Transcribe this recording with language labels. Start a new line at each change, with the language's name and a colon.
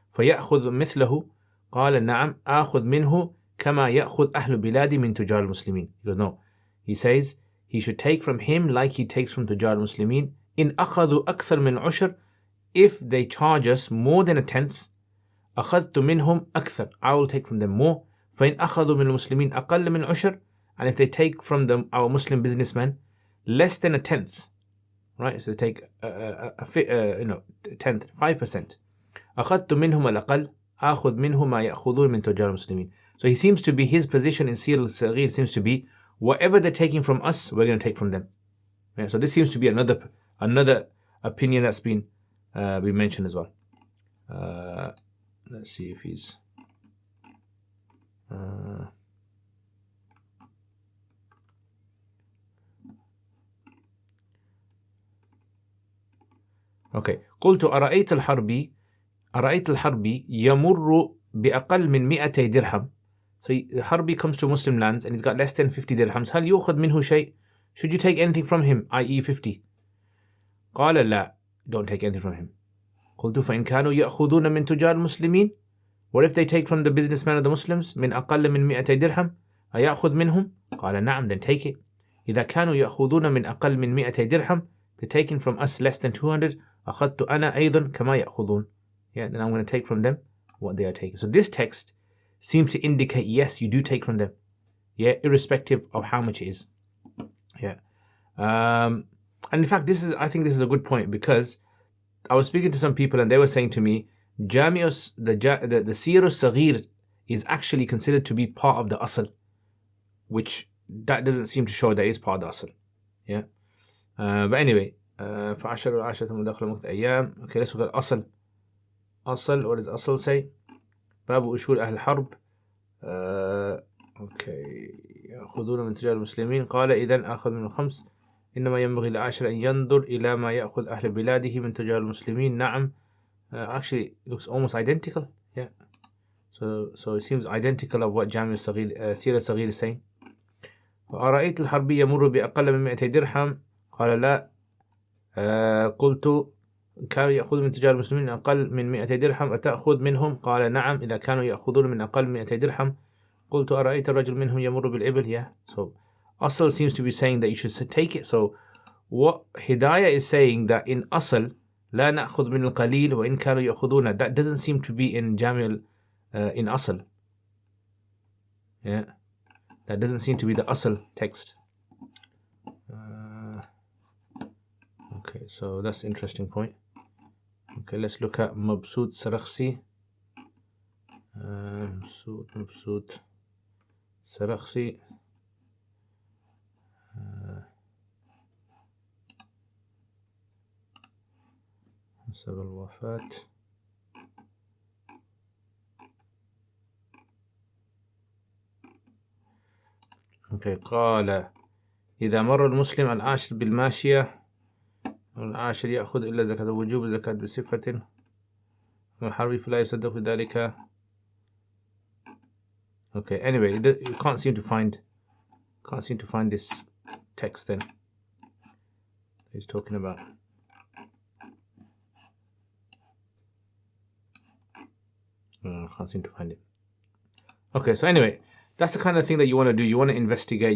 Arabic: فيأخذ مثله, قال نعم آخذ منه كما يأخذ أهل بلادي من تجار المسلمين.
English: He goes, no. He says, he should take from him like he takes from تجار المسلمين.
Arabic: إن أخذوا أكثر من عشر,
English: if they charge us more than a tenth,
Arabic: أخذت منهم أكثر,
English: I will take from them more.
Arabic: فإن أخذوا من المسلمين أقل من عشر,
English: and if they take from them, our Muslim businessmen, less than a tenth, right? So they take a tenth, 5%.
Arabic: أخذت منهم الأقل آخذ منه ما يأخذون من تجار المسلمين.
English: So he seems to be, his position in Sir al-Saghir seems to be, whatever they're taking from us, we're going to take from them. Yeah, so this seems to be another opinion that's been mentioned as well. Let's see if he's okay.
Arabic: قلت أرأيت الحربي يمر بأقل من 200 درهم.
English: So Harbi comes to Muslim lands and he's got less than 50 dirhams.
Arabic: هل يؤخذ منه شيء?
English: Should you take anything from him, i.e. 50?
Arabic: قال لا,
English: don't take anything from him.
Arabic: قلت فإن كانوا يأخذون من تجار المسلمين,
English: what if they take from the businessmen of the Muslims
Arabic: من أقل من 200 درهم, أيأخذ منهم? قال نعم,
English: then take it.
Arabic: إذا كانوا يأخذون من أقل من 200 درهم,
English: they're taking from us less than 200,
Arabic: أخذت أنا أيضا كما يأخذون.
English: Yeah, then I'm going to take from them what they are taking. So this text seems to indicate, yes, you do take from them. Yeah, irrespective of how much it is. Yeah. And in fact, I think this is a good point, because I was speaking to some people and they were saying to me, the Sir al-Saghir is actually considered to be part of the Asl, which that doesn't seem to show that is part of the Asl. Yeah.
Arabic: But anyway, فَعَشَرُ الْعَشَرَةَ مُدَخْلَ مُكْتَ أَيَّامٍ.
English: Okay, let's look at Asl. Asl, what does Asl say?
Arabic: باب أشور أهل الحرب. Okay. يأخذون من تجار المسلمين. قال إذن أخذ من الخمس. إنما ينبغي للعاشر أن ينظر إلى ما يأخذ أهل بلاده من تجار المسلمين. نعم.
English: Actually, it looks almost identical. Yeah. So it seems identical of what Jami al-Saghir, Sir al-Saghir is saying.
Arabic: وأرأيت الحربي يمر بأقل من 200 درهم. قال لا. قلت كانوا يأخذون من تجار المسلمين أقل من 200 درهم أتأخذ منهم؟ قال نعم إذا كانوا يأخذون من أقل من 200 درهم. قلت أرأيت الرجل منهم يمر بالإبل.
English: Yeah. So Asl seems to be saying that you should take it. So what Hidayah is saying that in Asl,
Arabic: لا نأخذ من القليل وإن كانوا يأخذون,
English: that doesn't seem to be in Jamil, in Asl. Yeah, that doesn't seem to be the Asl text. Okay, so that's an interesting point. Okay, let's look at Mabsut Sarakhsi. Mabsut Sarakhsi.
Arabic: سبب الوفاة. Okay, قال إذا مر المسلم العاشر بالماشية والعاشر يأخذ إلا زكاة وجوب الزكاة بصفة الحربي فلا يصدق بذلك.
English: Okay, anyway, you can't seem to find this text then he's talking about. I can't seem to find it. Okay, so anyway, that's the kind of thing that you want to do. You want to investigate.